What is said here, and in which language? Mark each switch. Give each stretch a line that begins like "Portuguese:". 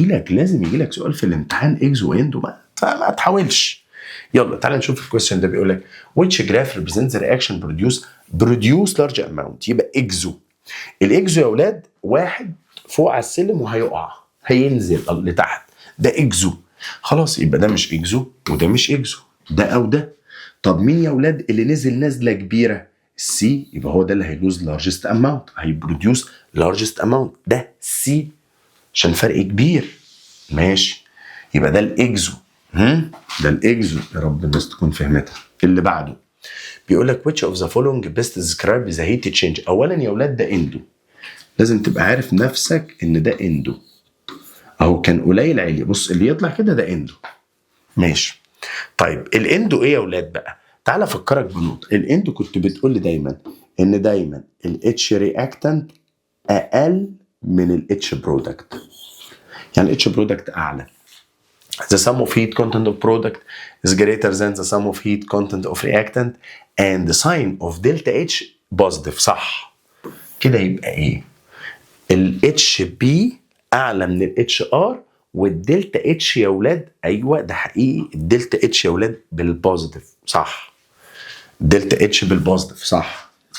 Arabic: لازم يجي لك سؤال في الامتحان اكزو واندو، ما تحاولش. يلا تعالى نشوف الكويستشن ده. بيقول لك
English: which graph represents the reaction produce large amount.
Arabic: يبقى اكزو. الاكزو يا ولاد واحد فوق على السلم وهيقع، هينزل لتحت، ده اكزو. خلاص يبقى ده مش اكزو وده مش اكزو، ده او ده. طب مين يا ولاد اللي نزل نزله كبيره؟ السي. يبقى هو ده اللي هيلوز لارجست اماونت، هيبروديوس لارجست اماونت، ده سي عشان فرق كبير. ماشي، يبقى ده الاكزو. ده الاكزو. يا رب الناس تكون فهمتها. اللي بعده بيقول لك
English: which of the following best describe the heat change.
Arabic: اولا يا ولاد ده اندو، لازم تبقى عارف نفسك ان ده اندو اهو، كان قليل عالي. بص اللي يطلع كده ده اندو. ماشي. طيب الاندو ايه يا ولاد بقى؟ تعالى افكرك بنقطه. الاندو كنت بتقول لي دايما ان دايما الاتش رياكتنت اقل من الاتش برودكت. يعني الاتش برودكت اعلى.
English: The sum of heat content of product is greater than the sum of heat content of reactant and the sign of delta H positive.
Arabic: صح كده. يبقى ايه؟ ال HB اعلى من ال HR والدلتا H يا ولاد. ايوه ده حقيقي، الدلتا H يا ولاد بالبوزيتيف. صح، دلتا H بالبوزيتيف. صح.